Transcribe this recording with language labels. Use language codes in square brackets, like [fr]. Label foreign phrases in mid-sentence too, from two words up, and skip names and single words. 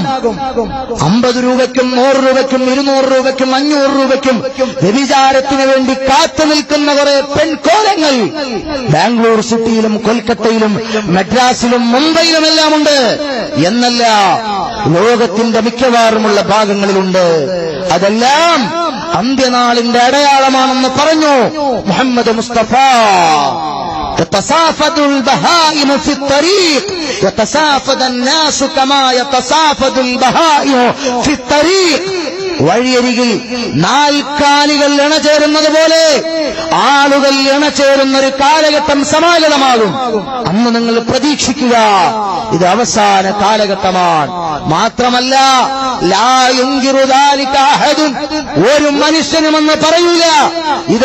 [ml] 50 രൂപയ്ക്കും 100 രൂപയ്ക്കും 200 രൂപയ്ക്കും 500 രൂപയ്ക്കും വ്യഭിചാരത്തിന് വേണ്ടി കാത്തു നിൽക്കുന്ന കുറെ പെൺകോലങ്ങൾ ബാംഗ്ലൂർ സിറ്റിയിലും കൊൽക്കത്തയിലും മദ്രാസിലും മുംബൈയിലുമെല്ലാം ഉണ്ട് എന്നല്ല, ലോകത്തിന്റെ മിക്കവാറുമുള്ള ഭാഗങ്ങളിലുണ്ട്. അതെല്ലാം അന്ത്യനാളിന്റെ അടയാളമാണെന്ന് പറഞ്ഞു മുഹമ്മദ് മുസ്തഫ. [ar] يتصافد البهائم في الطريق يتصافد الناس كما يتصافد البهائم في الطريق. [ml] വഴിയരികിൽ നാൽക്കാലികൾ ഇണചേരുന്നത് പോലെ ആളുകൾ ഇണചേരുന്ന ഒരു കാലഘട്ടം സമാഗതമാകും. അന്ന് നിങ്ങൾ പ്രതീക്ഷിക്കുക, ഇത് അവസാന കാലഘട്ടമാണ്. മാത്രമല്ല [ar] لا ينكر ذلك أحد, [ml] ഒരു മനുഷ്യനുമെന്ന് പറയൂല ഇത്